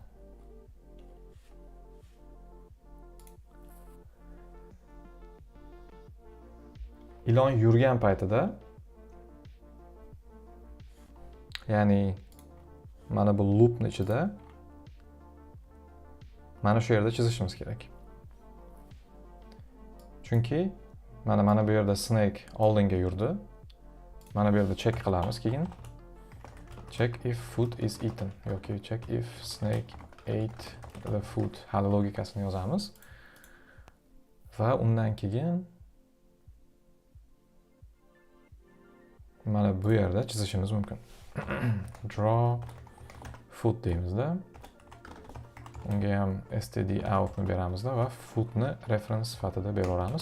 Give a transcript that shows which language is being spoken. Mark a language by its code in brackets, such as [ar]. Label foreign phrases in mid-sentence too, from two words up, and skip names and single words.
[uz] Ilon yurgan paytida, ya'ni mana bu loopning ichida mana shu yerda chizishimiz kerak. Chunki mana bu yerda snake oldinga yurdi. Mana bu yerda check qilamiz keyin. [en] Check if food is eaten yoki check if snake ate the food. [uz] Hali logikasini yozamiz. Va undan keyin mana bu yerda chizishimiz mumkin. [en] Draw food [uz] deymizda. Unga ham std out ni beramizda va food ni reference sifatida beraveramiz.